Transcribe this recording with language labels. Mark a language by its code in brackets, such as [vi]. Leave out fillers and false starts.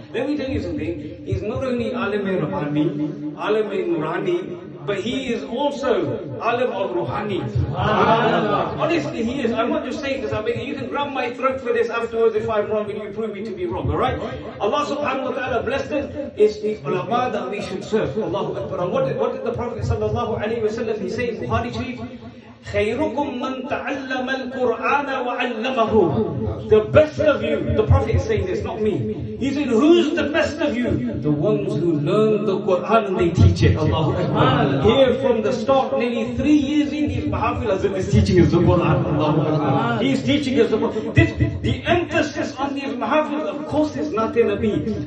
[en] Let me tell you something. He's not only alim in Rabbani, alim in Nurani, but he is also alim of Ruhani. Honestly, he is. I'm not just saying this. I mean, you can grab my throat for this afterwards if I'm wrong and you prove me to be wrong. Alright? Allah subhanahu wa ta'ala blessed us. It's the ulama that we should serve. Allahu Akbar. And what did the Prophet sallallahu alayhi wa sallam, he say in Bukhari Sharif? [ar] خيركم من تعلم القرآن وعلمه. [en] The best of you, the Prophet is saying this, not me. He said, who's the best of you? The ones who learn the Quran and they teach it. Allahu Akbar. Here from the start, nearly 3 years in his Mahafil is teaching us the Quran. Allahu Akbar. He is teaching us the Quran. The emphasis on these Mahafil, of course, is not in Nabi.